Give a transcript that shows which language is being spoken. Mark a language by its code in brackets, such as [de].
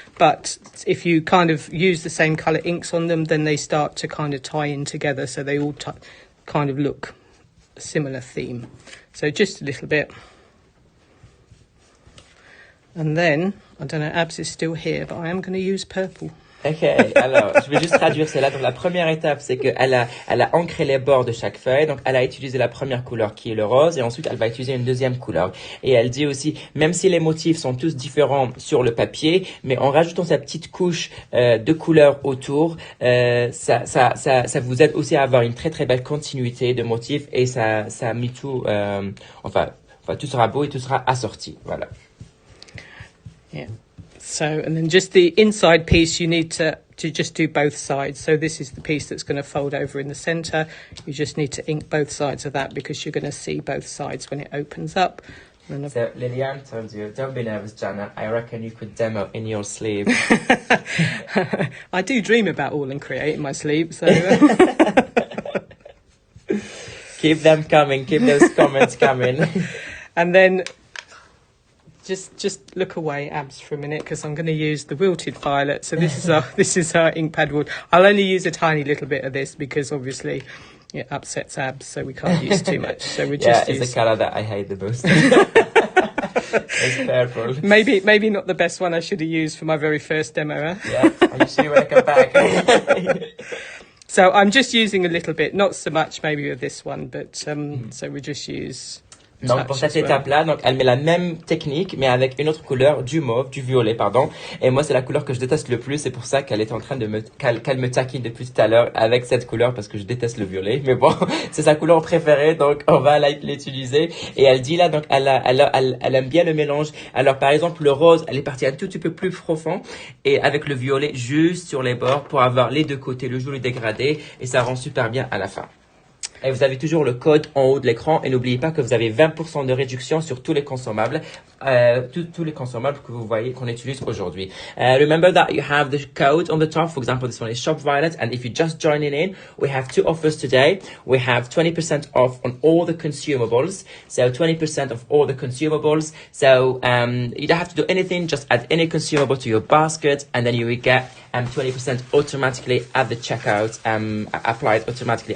[en] But if you kind of use the same colour inks on them, then they start to kind of tie in together, so they all kind of look a similar theme. So just a little bit. And then, I don't know, Abs is still here, but I am going to use purple. [fr] Ok, alors je vais juste traduire cela. Donc la première étape, c'est qu'elle a ancré les bords de chaque feuille. Donc elle a utilisé la première couleur qui est le rose et ensuite elle va utiliser une deuxième couleur. Et elle dit aussi, même si les motifs sont tous différents sur le papier, mais en rajoutant sa petite couche de couleurs autour, ça vous aide aussi à avoir une très très belle continuité de motifs et ça a mis tout, enfin tout sera beau et tout sera assorti. Voilà. [en] Yeah. So, and then just the inside piece, you need to just do both sides. So this is the piece that's going to fold over in the centre. You just need to ink both sides of that because you're going to see both sides when it opens up. So Lillian told you, don't be nervous, Janet. I reckon you could demo in your sleep. I do dream about AALL&Create in my sleep, so... Keep them coming, keep those comments coming. And then... Just look away, Abs, for a minute, because I'm going to use the wilted violet. So this is our ink pad wood. I'll only use a tiny little bit of this because obviously it upsets Abs, so we can't use too much. So we just it's the colour that I hate the most. It's purple. Maybe not the best one I should have used for my very first demo. Yeah, I'm sure you want to come back. So I'm just using a little bit, not so much maybe with this one, but so we just use... [fr] Donc pour cette étape-là, donc elle met la même technique mais avec une autre couleur, du violet pardon. Et moi c'est la couleur que je déteste le plus, c'est pour ça qu'elle est en train de qu'elle me taquine depuis tout à l'heure avec cette couleur parce que je déteste le violet. Mais bon, c'est sa couleur préférée donc on va l'utiliser. Et elle dit là donc elle aime bien le mélange. Alors par exemple le rose, elle est partie un tout petit peu plus profond et avec le violet juste sur les bords pour avoir les deux côtés, le joli dégradé et ça rend super bien à la fin. Et vous avez toujours le code en haut de l'écran. Et n'oubliez pas que vous avez 20% de réduction sur tous les consommables. Tous les consommables que vous voyez qu'on utilise aujourd'hui. [en] Remember that you have the code on the top. For example, this one is Shop Violet. And if you just joining in, we have two offers today. We have 20% off on all the consumables. So 20% of all the consumables. So you don't have to do anything. Just add any consumable to your basket. And then you will get 20% automatically at the checkout, applied automatically.